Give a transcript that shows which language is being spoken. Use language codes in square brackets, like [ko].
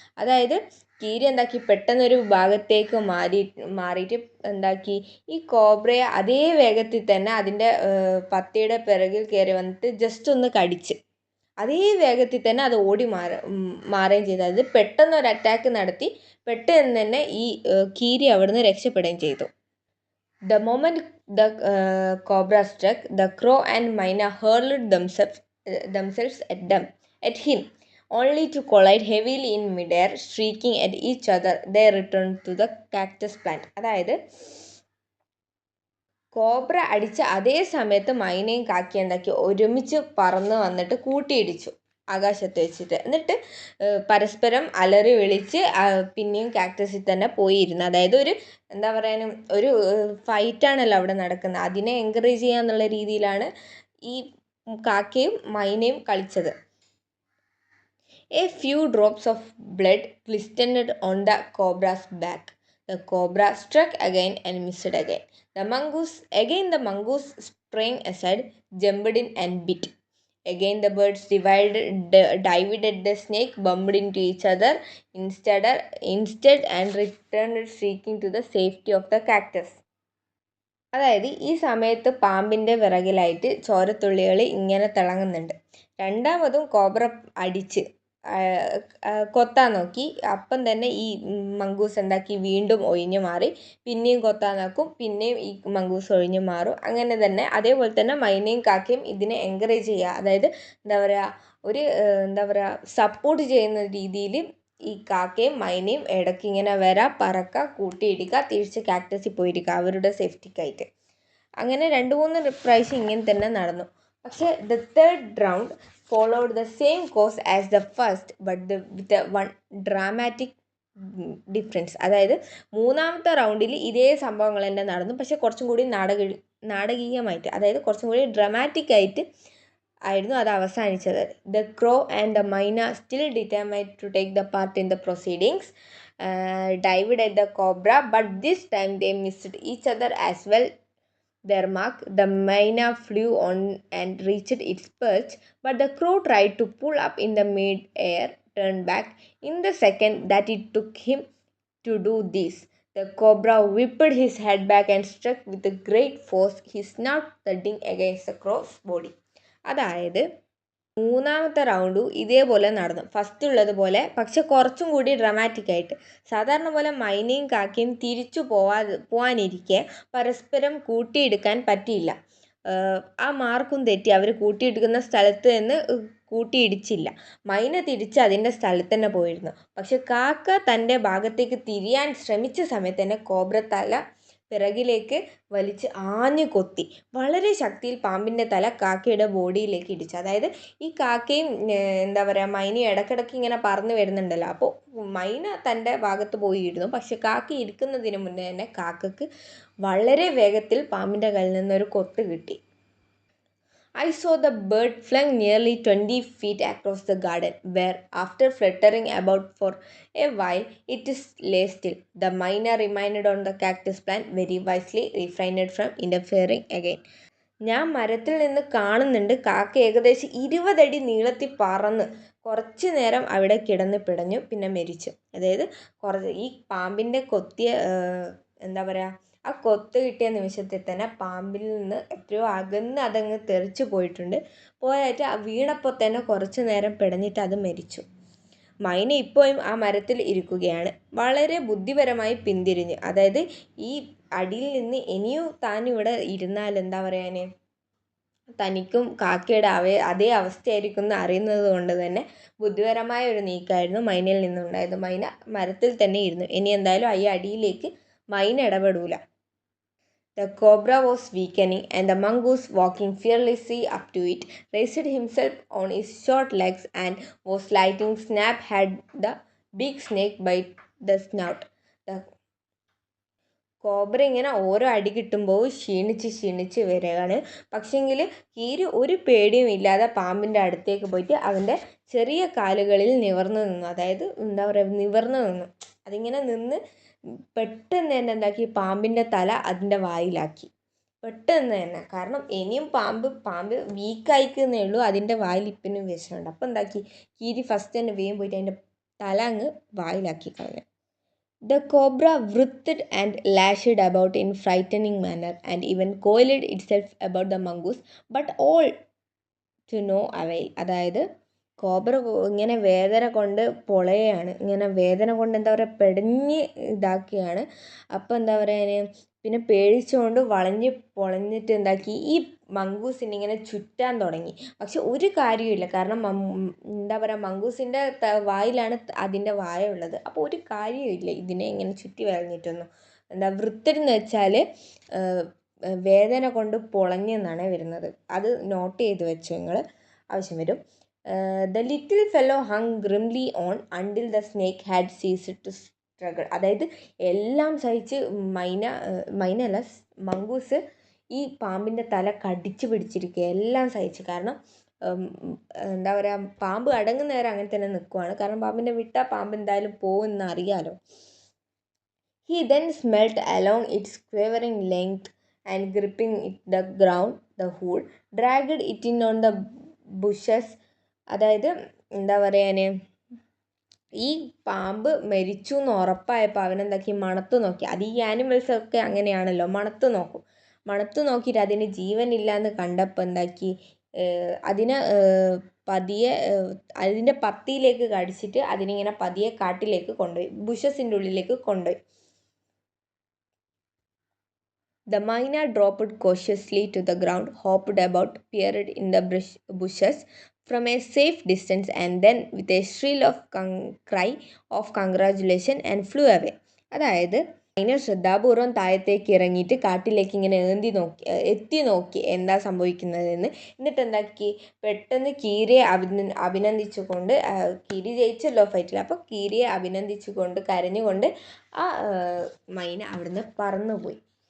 [ml] അതായത് കീരി എന്താക്കി പെട്ടെന്നൊരു ഭാഗത്തേക്ക് മാറിയിട്ട് എന്താക്കി ഈ കോബ്രയെ അതേ വേഗത്തിൽ തന്നെ അതിൻ്റെ പത്തിയുടെ പിറകിൽ കയറി വന്നിട്ട് ജസ്റ്റ് ഒന്ന് കടിച്ച് അതേ വേഗത്തിൽ തന്നെ അത് ഓടി മാറുകയും ചെയ്തു. അതായത് പെട്ടെന്നൊരു അറ്റാക്ക് നടത്തി പെട്ടെന്ന് തന്നെ ഈ കീരി അവിടുന്ന് രക്ഷപ്പെടുകയും ചെയ്തു. [en] The moment the cobra struck, the crow and myna hurled themselves at him, only to collide heavily in midair, shrieking at each other. They returned to the cactus plant. [ml] അതായത് കോബ്ര അടിച്ച അതേ സമയത്ത് മൈനയും കാക്കി എന്താക്കി ഒരുമിച്ച് പറന്ന് വന്നിട്ട് കൂട്ടിയിടിച്ചു ആകാശത്ത് വെച്ചിട്ട്. എന്നിട്ട് പരസ്പരം അലറി വിളിച്ച് പിന്നെയും കാക്ടസിൽ തന്നെ പോയിരുന്നു. അതായത് ഒരു എന്താ പറയാൻ ഒരു ഫൈറ്റാണല്ലോ അവിടെ നടക്കുന്നത്, അതിനെ എൻകറേജ് ചെയ്യാന്നുള്ള രീതിയിലാണ് ഈ കാക്കയും മൈനയും കളിച്ചത്. [en] A few drops of blood glistened on the cobra's back. The cobra struck again and missed again. The mongoose sprang aside, jumped in and bit. Again the birds dived at the snake, bumped into each other instead and returned shrieking to the safety of the cactus. [ml] അതായത് ഈ സമയത്ത് പാമ്പിൻ്റെ വിറകിലായിട്ട് ചോരത്തുള്ളികൾ ഇങ്ങനെ തിളങ്ങുന്നുണ്ട്. രണ്ടാമതും cobra അടിച്ച് കൊത്താൻ നോക്കി. അപ്പം തന്നെ ഈ മംഗൂസ് എന്താക്കി വീണ്ടും ഒഴിഞ്ഞു മാറി, പിന്നെയും കൊത്താൻ നോക്കും, പിന്നെയും ഈ മംഗൂസ് ഒഴിഞ്ഞു മാറും. അങ്ങനെ തന്നെ അതേപോലെ തന്നെ മൈനയും കാക്കയും ഇതിനെ എൻകറേജ് ചെയ്യുക, അതായത് എന്താ പറയുക സപ്പോർട്ട് ചെയ്യുന്ന രീതിയിൽ ഈ കാക്കയും മൈനയും ഇടയ്ക്ക് ഇങ്ങനെ പറക്കുക, കൂട്ടിയിടിക്കുക, തിരിച്ച് കാക്ടസിൽ പോയിരിക്കുക അവരുടെ സേഫ്റ്റിക്കായിട്ട്. അങ്ങനെ 2-3 പ്രാവശ്യം ഇങ്ങനെ തന്നെ നടന്നു. പക്ഷേ [en] The third round followed the same course as the first but with one dramatic difference. [ml] അതായത് മൂന്നാമത്തെ റൗണ്ടിൽ ഇതേ സംഭവങ്ങൾ തന്നെ നടന്നു, പക്ഷെ കുറച്ചും കൂടി നാടകീയമായിട്ട്, അതായത് കുറച്ചും കൂടി ഡ്രാമാറ്റിക് ആയിട്ട് ആയിരുന്നു അത് അവസാനിച്ചത്. [en] The crow and the myna, still determined to take the part in the proceedings, dived at the cobra, but this time they missed each other as well their mark. The myna flew on and reached its perch, but the crow tried to pull up in the mid-air, turned back. In the second that it took him to do this, the cobra whipped his head back and struck with a great force, his snout thudding against the crow's body. [ml] അതായത് മൂന്നാമത്തെ റൗണ്ടും ഇതേപോലെ നടന്നു, first ഉള്ളതുപോലെ, പക്ഷെ കുറച്ചും കൂടി dramatic ആയിട്ട്. സാധാരണ പോലെ മൈനയും കാക്കയും തിരിച്ചു പോവാനിരിക്കെ പരസ്പരം കൂട്ടിയെടുക്കാൻ പറ്റിയില്ല. ആ മാർക്കും തെറ്റി, അവർ കൂട്ടിയെടുക്കുന്ന സ്ഥലത്ത് നിന്ന് കൂട്ടിയിടിച്ചില്ല. മൈന തിരിച്ച് അതിൻ്റെ സ്ഥലത്ത് തന്നെ പോയിരുന്നു. പക്ഷെ കാക്ക തൻ്റെ ഭാഗത്തേക്ക് തിരിയാൻ ശ്രമിച്ച സമയത്ത് തന്നെ കോബ്ര തല പിറകിലേക്ക് വലിച്ച് ആഞ്ഞു കൊത്തി. വളരെ ശക്തിയിൽ പാമ്പിൻ്റെ തല കാക്കയുടെ ബോഡിയിലേക്ക് ഇടിച്ചു. അതായത് ഈ കാക്കയും എന്താ പറയുക മൈനയും ഇടയ്ക്കിടയ്ക്ക് ഇങ്ങനെ പറന്ന് വരുന്നുണ്ടല്ലോ, അപ്പോൾ മൈന തൻ്റെ ഭാഗത്ത് പോയിരുന്നു, പക്ഷെ കാക്ക ഇരിക്കുന്നതിന് മുന്നേ തന്നെ കാക്കക്ക് വളരെ വേഗത്തിൽ പാമ്പിൻ്റെ കയ്യിൽ നിന്നൊരു കൊത്ത് കിട്ടി. [en] I saw the bird flung nearly 20 feet across the garden, where, after fluttering about for a while, it lay still. The myna remained on the cactus plant, very wisely refrained from interfering again. [ml] ഞാൻ മരത്തിൽ നിന്ന് കാണുന്നുണ്ട് കാക്ക ഏകദേശം 20 അടി നീളത്തിൽ പറന്ന് കുറച്ച് നേരം അവിടെ കിടന്ന് പിടഞ്ഞു, പിന്നെ മരിച്ചു. അതായത് ഈ പാമ്പിൻ്റെ കൊത്തിയ എന്താ പറയുക, ആ കൊത്ത് കിട്ടിയ നിമിഷത്തിൽ തന്നെ പാമ്പിൽ നിന്ന് എത്രയോ അകന്ന് അതങ്ങ് തെറിച്ച് പോയിട്ടുണ്ട്. പോയിട്ട് വീണപ്പോൾ തന്നെ കുറച്ച് നേരം പിടഞ്ഞിട്ട് അത് മരിച്ചു. മൈന ഇപ്പോഴും ആ മരത്തിൽ ഇരിക്കുകയാണ്, വളരെ ബുദ്ധിപരമായി പിന്തിരിഞ്ഞ്. അതായത് ഈ അടിയിൽ നിന്ന് ഇനിയും താൻ ഇവിടെ ഇരുന്നാൽ എന്താ പറയാന്, തനിക്കും കാക്കയുടെ അതേ അവസ്ഥയായിരിക്കും എന്ന് അറിയുന്നത് കൊണ്ട് തന്നെ ബുദ്ധിപരമായ ഒരു നീക്കമായിരുന്നു മൈനയിൽ നിന്നുണ്ടായത്. മൈന മരത്തിൽ തന്നെ ഇരുന്നു. ഇനി എന്തായാലും ഈ അടിയിലേക്ക് മൈന ഇടപെടൂല. [en] The cobra was weakening, and the mongoose, walking fearlessly up to it, raised himself on his short legs and was lighting snap had the big snake by the snout. [ml] The cobra ഇങ്ങനെ ഓരോ അടി കിട്ടുമ്പോൾ ക്ഷീണിച്ച് വരികയാണ്. പക്ഷെങ്കിൽ കീരി ഒരു പേടിയും ഇല്ലാതെ പാമ്പിൻ്റെ അടുത്തേക്ക് പോയിട്ട് അവൻ്റെ ചെറിയ കാലുകളിൽ നിവർന്നു നിന്നു. അതായത് എന്താ പറയുക, നിവർന്നു നിന്നു. അതിങ്ങനെ നിന്ന് പെട്ടെന്ന് തന്നെ എന്താക്കി, പാമ്പിൻ്റെ തല അതിൻ്റെ വായിലാക്കി. പെട്ടെന്ന് തന്നെ. കാരണം ഇനിയും പാമ്പ് വീക്കായിക്കുന്നേ ഉള്ളൂ, അതിൻ്റെ വായിൽ ഇപ്പിനും വിഷമുണ്ട്. അപ്പോൾ എന്താക്കി, കീരി ഫസ്റ്റ് തന്നെ വേഗം പോയിട്ട് അതിൻ്റെ തല അങ്ങ് വായിലാക്കി കളഞ്ഞു. [en] The cobra writhed and lashed about in frightening manner, and even coiled itself about the mongoose, but all to no avail. [ml] അതായത് കോബ്ര ഇങ്ങനെ വേദന കൊണ്ട് പൊളയാണ്, ഇങ്ങനെ വേദന കൊണ്ട് എന്താ പറയുക, പെടഞ്ഞ് ഇതാക്കുകയാണ്. അപ്പോൾ എന്താ പറയുക, പിന്നെ പേടിച്ചുകൊണ്ട് വളഞ്ഞ് പൊളഞ്ഞിട്ട് എന്താക്കി, ഈ മങ്കൂസിനെ ഇങ്ങനെ ചുറ്റാൻ തുടങ്ങി. പക്ഷെ ഒരു കാര്യമില്ല, കാരണം എന്താ പറയുക, മങ്കൂസിൻ്റെ വായിലാണ് അതിൻ്റെ വായ ഉള്ളത്. അപ്പോൾ ഒരു കാര്യമില്ല ഇതിനെ ഇങ്ങനെ ചുറ്റി വളഞ്ഞിട്ടൊന്നും. എന്താ വൃത്തരെന്ന് വെച്ചാൽ വേദന കൊണ്ട് പൊളഞ്ഞെന്നാണ് വരുന്നത്. അത് നോട്ട് ചെയ്ത് വെച്ചു നിങ്ങൾ, ആവശ്യം വരും. [en] The little fellow hung grimly on until the snake had ceased to struggle. [ml] അതായത് എല്ലാം സഹിച്ച് മൈനല്ല മങ്കൂസ് ഈ പാമ്പിൻ്റെ തല കടിച്ചു പിടിച്ചിരിക്കുക, എല്ലാം സഹിച്ച്. കാരണം എന്താ പറയുക, പാമ്പ് അടങ്ങുന്ന നേരം അങ്ങനെ തന്നെ നിൽക്കുവാണ്. കാരണം പാമ്പിൻ്റെ വിട്ടാൽ പാമ്പ് എന്തായാലും പോകുമെന്ന് അറിയാലോ. [en] He then smelt along its quivering length and gripping the ground, the hood, dragged it in on the bushes. [ml] അതായത് എന്താ പറയാന്, ഈ പാമ്പ് മരിച്ചു എന്ന് ഉറപ്പായപ്പോൾ അവനെന്താക്കി, മണത്ത് നോക്കി. അത് ഈ ആനിമൽസൊക്കെ അങ്ങനെയാണല്ലോ, മണത്ത് നോക്കും. മണത്ത് നോക്കിയിട്ട് അതിന് ജീവനില്ല എന്ന് കണ്ടപ്പോൾ എന്താക്കി, അതിനെ പതിയെ അതിൻ്റെ പത്തിയിലേക്ക് കടിച്ചിട്ട് അതിനിങ്ങനെ പതിയെ കാട്ടിലേക്ക് കൊണ്ടുപോയി, ബുഷസിൻ്റെ ഉള്ളിലേക്ക് കൊണ്ടുപോയി. [en] The myna dropped cautiously to the ground, hopped about, peered in the bushes from a safe distance, and then with a shrill cry of congratulation and flew away. [ml] അതായത് മൈന ശ്രദ്ധാപൂർവം താഴത്തേക്ക് ഇറങ്ങിയിട്ട് കാട്ടിലേക്ക് ഇങ്ങനെ എത്തി നോക്കി എന്താ സംഭവിക്കുന്നതെന്ന്. എന്നിട്ട് എന്താക്കി, പെട്ടെന്ന് കീരിയെ അഭിനന്ദിച്ചുകൊണ്ട്, കീരി ജയിച്ചല്ലോ ഫൈറ്റിൽ, അപ്പോൾ കീരിയെ അഭിനന്ദിച്ചുകൊണ്ട് കരഞ്ഞുകൊണ്ട് ആ മൈന അവിടുന്ന് പറന്നുപോയി.